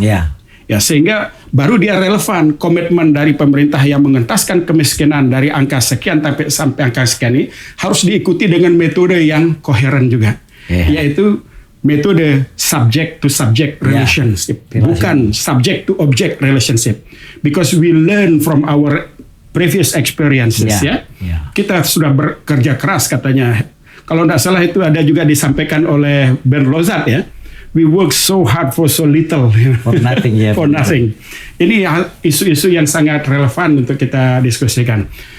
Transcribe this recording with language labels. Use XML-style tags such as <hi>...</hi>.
<id>Ya, sehingga baru dia relevan komitmen dari pemerintah yang mengentaskan kemiskinan dari angka sekian sampai angka sekian ini harus diikuti dengan metode yang koheren juga, yaitu metode</id> <en>subject to subject relationship,</en> <id>bukan</id> <en>subject to object relationship, because we learn from our previous experiences.</en> <id>Kita sudah bekerja keras katanya, kalau tidak salah itu ada juga disampaikan oleh Ben Lozat ya.</id> <en>We work so hard for so little. For nothing, ya. For nothing.</en> <id>Ini isu-isu yang sangat relevan untuk kita diskusikan.</id>